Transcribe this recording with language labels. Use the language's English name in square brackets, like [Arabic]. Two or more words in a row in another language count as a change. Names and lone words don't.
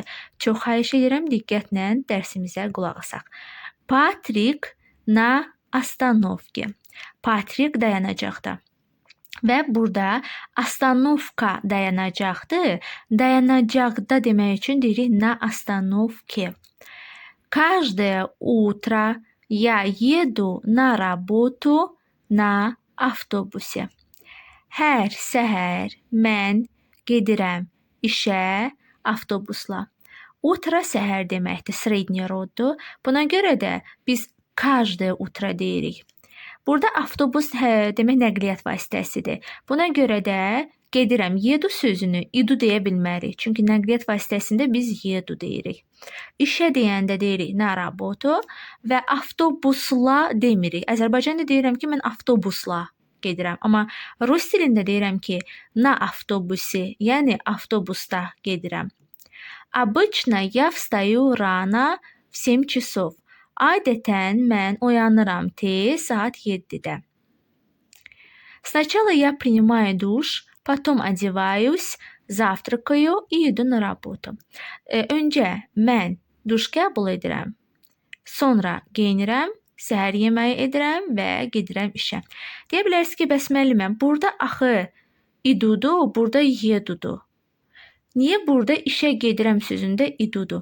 [Azerbaijani] Çox xahiş edirəm, diqqətlə dərsimizə qulaq asaq. Patrik [Russian] на остановка. [Azerbaijani] Patrik dayanacaqda. Və burada Astanovka dayanacaqdır. Dayanacaqda demək üçün deyirik [Russian] на остановке. Каждое утро я еду на работу на автобусе. [Azerbaijani] Hər səhər mən gedirəm işə avtobusla. Утро səhər deməkdir, srednye roddur. Buna görə də biz [Russian] каждое утро [Azerbaijani] deyirik. Burada avtobus demək nəqliyyat vasitəsidir. Buna görə də gedirəm, yedu sözünü idu deyə bilmərik. Çünki nəqliyyat vasitəsində biz yedu deyirik. İşə deyəndə deyirik [Russian] на работу [Azerbaijani] və avtobusla demirik. Azərbaycanda deyirəm ki, mən avtobusla gedirəm. Amma rus dilində deyirəm ki, [Russian] на автобусе, [Azerbaijani] yəni avtobusda gedirəm. [Russian] Обычно я встаю рано в 7 часов. [Azerbaijani] Adətən mən oyanıram tez saat 7-də. [Russian] Сначала я принимаю душ, потом одеваюсь, завтракаю и иду на работу. [Azerbaijani] Öncə mən duş qəbul edirəm, sonra geyinirəm, səhər yeməyi edirəm və gedirəm işə. Deyə bilərsiniz ki, bəs müəlliməm, burada axı idudu, burada yedudu. Niyə burada işə gedirəm sözündə idudu?